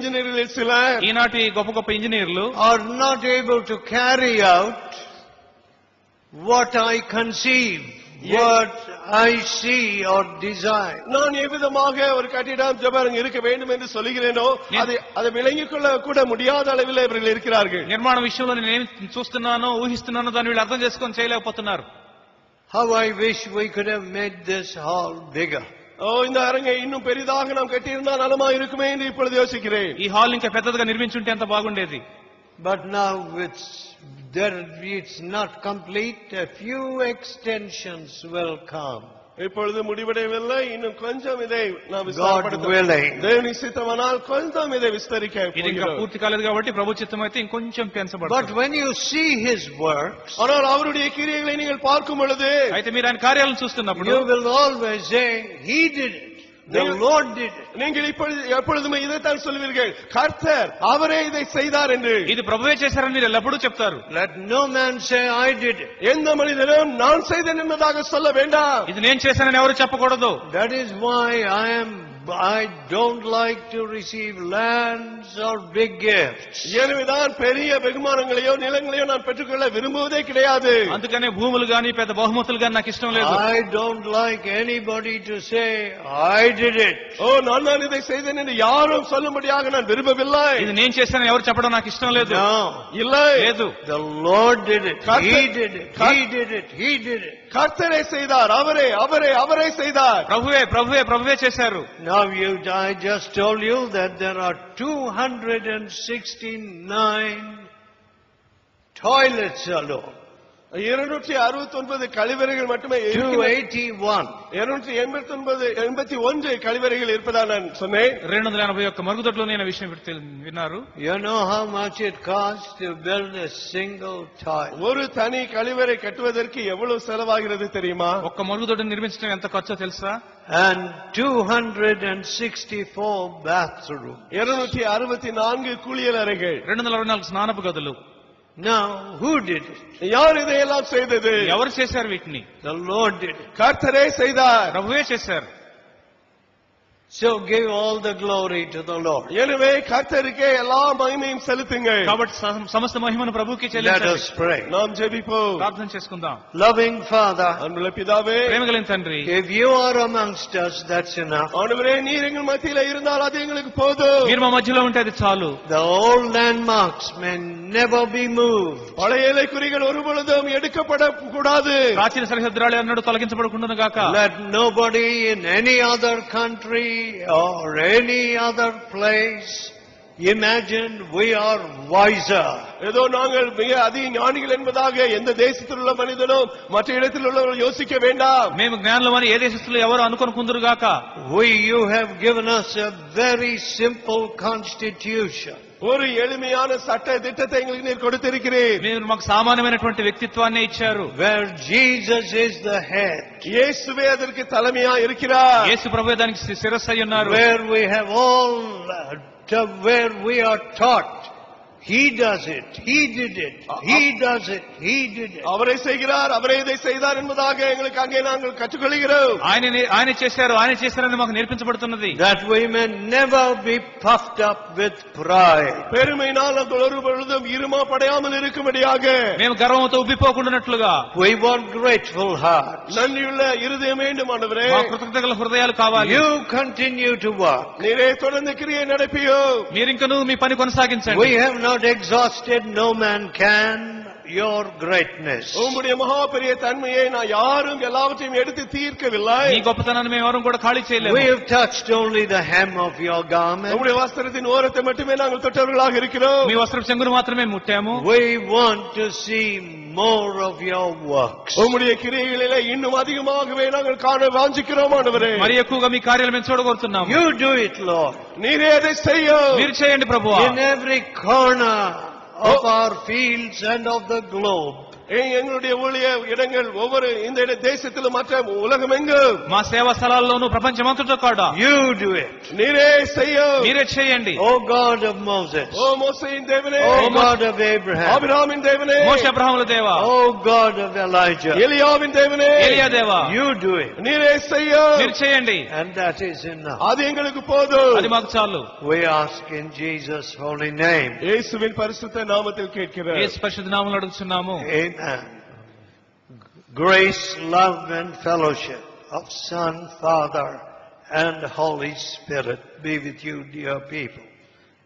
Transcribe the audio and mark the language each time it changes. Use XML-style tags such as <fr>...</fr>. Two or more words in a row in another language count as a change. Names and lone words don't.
<te>ఇంజనీర్లు சிலர் ఈనాటి గొప్ప గొప్ప ఇంజనీర్లు</te> <en>are not able to carry out what I conceive, what I see or desire.</en> <ta>நான் எவ்விதமாக ஒரு கட்டிடம் ஜபாரங்க இருக்க வேண்டும் என்று சொல்கிறேனோ அதை விளங்கிக் கொள்ள கூட முடியாத அளவில் இவர்கள் இருக்கிறார்கள்.</ta> <te>నిర్మాణ విషయంలో నేను ఏం చూస్తున్నానో ఊహిస్తున్నానో దాన్ని వీళ్ళు అర్థం చేసుకొని చేయలేకపోతున్నారు.</te> <en>How I wish we could have made this hall bigger.</en> <ta>இந்த அரங்கை இன்னும் பெரிதாக நாம் கட்டியிருந்தால் நலமா இருக்குமே என்று இப்பொழுது யோசிக்கிறேன்.</ta> <te>ఈ హాల్ ఇంకా పెద్దదిగా నిర్మించుంటే ఎంత బాగుండేది.</te> <en>But now it's not complete. A few extensions will come.</en> <ta>இப்பொழுது முடிவடையவில்லை, இன்னும் கொஞ்சம் இதை நாம் விஸ்தாரப்படுத்த</ta> <te>దేవుని చిత్తమனால் కొంచెం ఇదే విస్తరిక ఇది ఇంకా పూర్తి కాలేదు కాబట్టి ప్రభు చిత్తం అయితే ఇంకొంచెం పెంచబడుతుంది.</te> <en>But when you see his works,</en> <ta>ஆனால் அவருடைய கிரியைகளை நீங்கள் பார்க்கும் பொழுது</ta> <te>అయితే మీరు ఆయన కార్యాలను చూస్తున్నప్పుడు</te> <en>you will always say he did it. The Lord did it.</en> <ta>நீங்கள் எப்பொழுதுமே இதைத்தான் சொல்வீர்கள், கர்த்தர் அவரே இதை செய்தார் என்று.</ta> <te>ఇది ప్రభువే చేశారని మీరు ఎల్లప్పుడూ చెప్తారు.</te> <en>Let no man say I did it.</en> <ta>எந்த மனிதனும் நான் செய்தேன் என்பதாக சொல்ல வேண்டாம்.</ta> <te>ఇది నేను చేశానని ఎవరు చెప్పకూడదు.</te> <en>That is why I don't like to receive lands or big gifts.</en> <ta>எனவேதான் பெரிய வெகுமானங்களையோ நிலங்களையோ நான் பெற்றுக்கொள்ள விரும்புவதே கிடையாது.</ta> <te>అందుకనే భూములు గాని పెద్ద బహుమతులు గాని నాకు ఇష్టం లేదు.</te> <en>I don't like anybody to say I did it.</en> <ta>நான் இதை செய்தேன் என்று யாரும் சொல்லும்படியாக நான் விரும்பவில்லை.</ta> <te>ఇది నేను చేశానని ఎవరు చెప్పడం నాకు ఇష్టం లేదు.</te> <ta>இல்லை,</ta> <te>లేదు.</te> <en>The Lord did it. He did it. He did it. He did it.</en> <ta>கர்த்தரே செய்தார், அவரே செய்தார்.</ta> <te>ప్రభువే చేశారు.</te> <en>Now I just told you that there are 269 toilets alone.</en> <ta>269 கழிவறைகள் மட்டுமே 281 கழிவறைகள் இருப்பதா நான் சொன்னேன்.</ta> <te>281 మరుగుదొడ్లు నేను విషయం విన్నారు.</te> <en>You know how much it costs to build a single toilet?</en> <ta>ஒரு தனி கழிவறை கட்டுவதற்கு எவ்வளவு செலவாகிறது தெரியுமா?</ta> <te>ఒక్క మరుగుదొడ్డిని నిర్మించడం ఎంత ఖర్చో తెలుసా?</te> <en>And 264 bathrooms.</en> <ta>264 குளியல் அறைகள்,</ta> <te>264 స్నానపు గదులు.</te> <en>Now who did it?</en> <ta>யார் இதையெல்லாம் செய்தது?</ta> <te>ఎవరు చేశారు వీటిని?</te> <en>The Lord did it.</en> <ta>கர்த்தரே செய்தார்,</ta> <te>ప్రభువే చేశారు.</te> <en>So give all the glory to the Lord.</en> <ta>எனவே கர்த்தருக்கே எல்லா மகிமையும் செலுத்துங்கள்.</ta> <te>కాబట్టి సమస్త మహిమను ప్రభువుకి</te> <en>Let</en> <te>చెల్లించండి.</te> <en>us pray.</en> <ta>நாம் ஜெபிப்போம்.</ta> <te>ప్రార్థన చేసుకుందాం.</te> <en>Loving Father,</en> <ta>அன்புள்ள பிதாவே,</ta> <te>ప్రేమగలిగిన తండ్రి,</te> <en>if you are amongst us, that's enough.</en> <ta>ஆண்டவரே, நீர் எங்கள் மத்தியில இருந்தால் அது எங்களுக்கு போதும்.</ta> <te>మీరు మా మధ్యలో ఉంటే అది చాలు.</te> <en>The old landmarks may never be moved.</en> <ta>பழைய எல்லைக்குறிகள் ஒருபொழுதும் எடுக்கப்பட கூடாது.</ta> <te>ప్రాచీన సరిహద్దురాలు అన్నట్టు తొలగించబడకుండాను గాక.</te> <en>Let nobody in any other country or any other place imagine we are wiser.</en> <ta>ஏதோ நாங்கள் மிக அதிக ஞானிகள் என்பதாக எந்த தேசத்தில் உள்ள மனிதனும் மற்ற இடத்தில் உள்ளவர்கள் யோசிக்க வேண்டாம்.</ta> <te>మేము జ్ఞానులమని ఏ దేశస్తులు ఎవరు అనుకొనుకుందురు గాక.</te> <en>You have given us a very simple constitution.</en> <ta>ஒரு எளிமையான சட்ட திட்டத்தை எங்களுக்கு நீர் கொடுத்திருக்கிறீர்.</ta> <te>మీరు మాకు సామాన్యమైనటువంటి వ్యక్తిత్వాన్ని ఇచ్చారు.</te> <en>Where Jesus is the head.</en> <ta>இயேசுவே அதற்கு தலைமையா இருக்கிறார்.</ta> <te>యేసు ప్రభువే దానికి శిరస్సు అయి ఉన్నారు.</te> <en>Where we are taught He does it. He did it. He does it. He did it.</en> <ta>அவரே செய்கிறார், அவரே இதை செய்தார் என்பதாக எங்களுக்கு அங்கே நாங்கள் கற்றுக்கொள்கிறோம்.</ta> <te>ఆయన చేశారని మాకు నేర్పించబడుతున్నది.</te> <en>That we may never be puffed up with pride.</en> <ta>பெருமையினால் நாங்கள் ஒருபொழுதும் இருமாப்படையாமல் இருக்கும்படியாக</ta> <te>మేము గర్వంతో ఉబ్బిపోకుండానట్లుగా</te> <en>we want grateful hearts.</en> <ta>நன்றியுள்ள இருதயம் வேண்டும் ஆண்டவரே.</ta> <te>మా కృతజ్ఞతల హృదయాలు కావాలి.</te> <en>You continue to work.</en> <ta>நீரே தொடர்ந்து கிரியை நடப்பியோ.</ta> <te>మీరు ఇంకనూ మీ పని కొనసాగించండి.</te> <en>We have not exhausted, no man can, your greatness.</en> <ta>உம்முடைய மகா பெரிய தன்மையை நான் யாரும் எல்லாவற்றையும் எடுத்து தீர்க்கவில்லை.</ta> <te>ఈ గొప్పతనాన్ని మేము ఎవరు కూడా ఖాళీ చేయలేము.</te> <en>We have touched only the hem of your garment.</en> <ta>உம்முடைய வஸ்திரத்தின் ஓரத்தை மட்டுமே நாங்கள் தொட்டவர்களாக இருக்கிறோம்.</ta> <te>మీ వస్త్రపు చెంగును మాత్రమే ముట్టాము.</te> <en>We want to see more of your works.</en> <ta>உம்முடைய கிரியைகளிலே இன்னும் அதிகமாகவே நாங்கள் காண வாஞ்சிக்கிறோம் ஆண்டவரே.</ta> <te>మరి ఎక్కువగా మీ కార్యాలు మేము చూడగోరుతున్నాము.</te> <en>You do it, Lord.</en> <ta>நீரே அதை செய்யும்.</ta> <te>మీరు చేయండి ప్రభువా.</te> <en>In every corner of our fields and of the globe.</en> <ta>எங்களுடைய ஊழிய இடங்கள் ஒவ்வொரு இந்த தேசத்திலும் மற்ற உலகமெங்கும்</ta> <te>మా సేవా స్థలాల్లోనూ ప్రపంచమంతటా కూడా</te> <en>You do it.</en> <ta>நீரே செய்யும்.</ta> <te>మీరే చేయండి.</te> <en>O God of Moses.</en> <ta>ஓ மோசேயின் தேவனே,</ta> <en>O God of Abraham.</en> <ta>ஆபிரகாமின் தேவனே,</ta> <te>మోషే అబ్రహాముల దేవా,</te> <en>O God of Elijah.</en> <ta>எலியாவின் தேவனே,</ta> <te>ఏలియా దేవా,</te> <en>You do it.</en> <ta>நீரே செய்யும்.</ta> <te>మీరు చేయండి.</te> <en>And that is enough.</en> <ta>அது எங்களுக்கு போதும்.</ta> <te>అది మాకు చాలు.</te> <en>We ask in Jesus' holy name.</en> <ta>இயேசுவின் பரிசுத்த நாமத்தில் கேட்கிறோம்.</ta> <te>యేసు పరిశుద్ధ నామములో అడుగుచున్నాము.</te> <en>Amen. Grace, love and fellowship of Son, Father and Holy Spirit be with you, dear people.</en>